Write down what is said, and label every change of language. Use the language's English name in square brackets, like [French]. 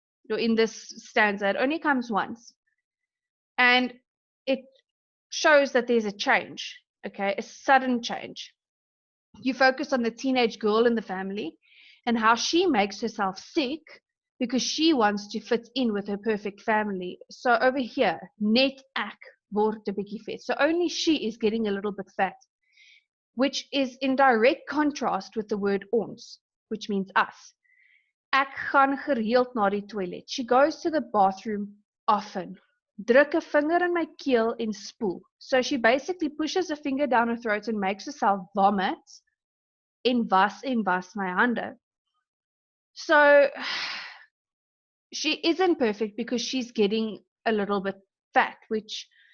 [English] So in this stanza, it only comes once. And it shows that there's a change, okay, a sudden change. You focus on the teenage girl in the family and how she makes herself sick because she wants to fit in with her perfect family. So over here, [Afrikaans] net ek word 'n bietjie vet. [English] So only she is getting a little bit fat, which is in direct contrast with the word ons, which means us. [Afrikaans] Ek gaan gereeld na die toilet. [English] She goes to the bathroom often. [Afrikaans] Druk 'n vinger in my keel en spoel. [English] So she basically pushes a finger down her throat and makes herself vomit [Afrikaans] en was my hande. [English] So she isn't perfect because she's getting a little bit fat, which